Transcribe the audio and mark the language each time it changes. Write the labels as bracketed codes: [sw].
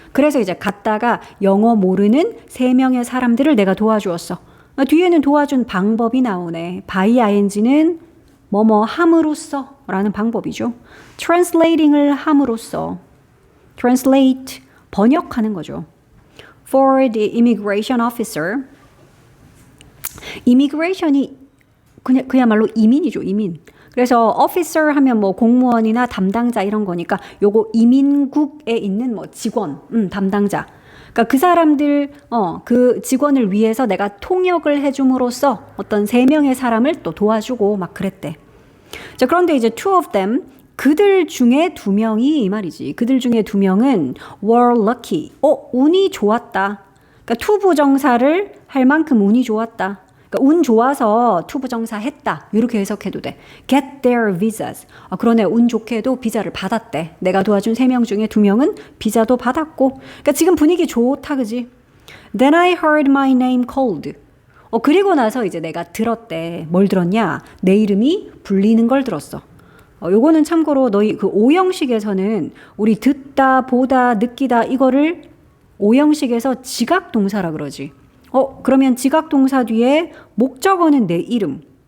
[ko] 그래서 이제 갔다가 영어 모르는 3명의 사람들을 내가 도와주었어. 뒤에는 도와준 방법이 나오네. by ing는 뭐뭐 함으로써 라는 방법이죠. translating을 함으로써. translate 번역하는 거죠. [en] for the immigration officer. [ko] immigration이 그야말로 이민이죠, 이민. 그래서 officer 하면 뭐 공무원이나 담당자 이런 거니까 요거 이민국에 있는 뭐 직원, 담당자. 그러니까 그 사람들, 그 직원을 위해서 내가 통역을 해줌으로써 어떤 3명의 사람을 또 도와주고 막 그랬대. 자, 그런데 이제 [en] two of them, [ko] 그들 중에 2명이 이 말이지. 그들 중에 2명은 [en] were lucky. [ko] 운이 좋았다. 그러니까 to 부정사를 할 만큼 운이 좋았다. 그러니까 운 좋아서 투부정사 했다. 이렇게 해석해도 돼. [en] Get their visas. [ko] 그러네. 운 좋게도 비자를 받았대. 내가 도와준 3명 중에 2명은 비자도 받았고. 그러니까 지금 분위기 좋다. 그지? [en] Then I heard my name called. [ko] 그리고 나서 이제 내가 들었대. 뭘 들었냐? 내 이름이 불리는 걸 들었어. 요거는 참고로 너희 그 오형식에서는 우리 듣다, 보다, 느끼다 이거를 오형식에서 지각 동사라 그러지. 그러면 지각 동사 뒤에 목적어는 내 이름.